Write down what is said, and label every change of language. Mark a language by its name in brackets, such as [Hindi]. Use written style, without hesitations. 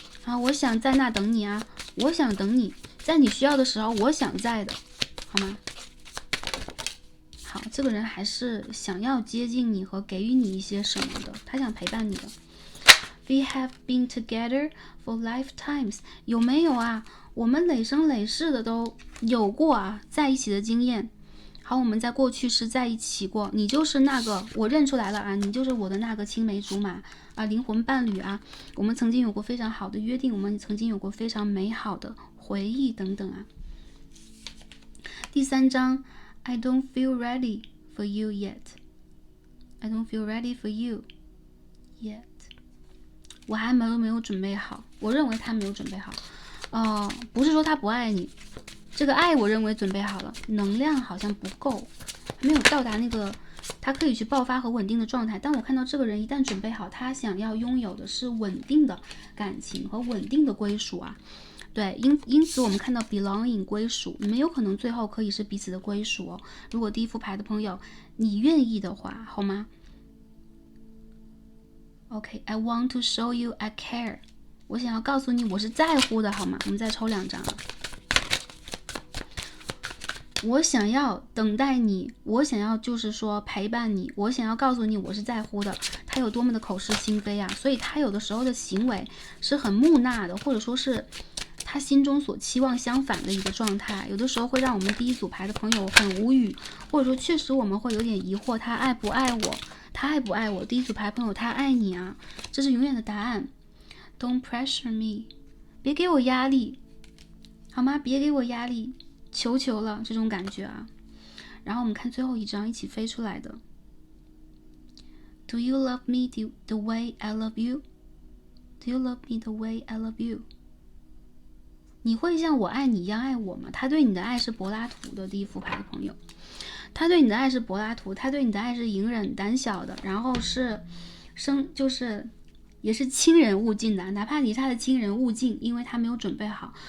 [Chinese] 啊，我想在那等你啊，我想等你，在你需要的时候，我想在的，好吗？好，这个人还是想要接近你和给予你一些什么的，他想陪伴你的。 [English] We have been together for lifetimes。 [Chinese] 有没有啊？我们累生累世的都有过啊，在一起的经验。好，我们在过去是在一起过，你就是那个我认出来了啊，你就是我的那个青梅竹马啊，灵魂伴侣啊。我们曾经有过非常好的约定，我们曾经有过非常美好的回忆等等啊。第3章 [English] I don't feel ready for you yet。 I don't feel ready for you yet。 [Chinese] 我还没有准备好，我认为他没有准备好。不是说他不爱你，这个爱我认为准备好了，能量好像不够，还没有到达那个他可以去爆发和稳定的状态。但我看到这个人一旦准备好，他想要拥有的是稳定的感情和稳定的归属啊。对，因此我们看到 belonging 归属，你们有可能最后可以是彼此的归属哦。如果第一副牌的朋友你愿意的话，好吗？ [English] OK， I want to show you I care。 [Chinese] 我想要告诉你我是在乎的，好吗？我们再抽2张啊。我想要等待你，我想要就是说陪伴你，我想要告诉你我是在乎的。他有多么的口是心非啊，所以他有的时候的行为是很木讷的，或者说是他心中所期望相反的一个状态，有的时候会让我们第一组牌的朋友很无语，或者说确实我们会有点疑惑，他爱不爱我，他爱不爱我。第一组牌朋友他爱你啊，这是永远的答案。 [English] Don't pressure me， [Chinese] 别给我压力，好吗？别给我压力，求求了，这种感觉啊。然后我们看最后一张一起飞出来的 [English] Do you love me the way I love you? Do you love me the way I love you? [Chinese] 你会像我爱你一样爱我吗？他对你的爱是柏拉图的第一副牌的朋友，他对你的爱是柏拉图，他对你的爱是隐忍胆小的，然后是就是也是亲人勿近的，哪怕你是他的亲人勿近，因为他没有准备好。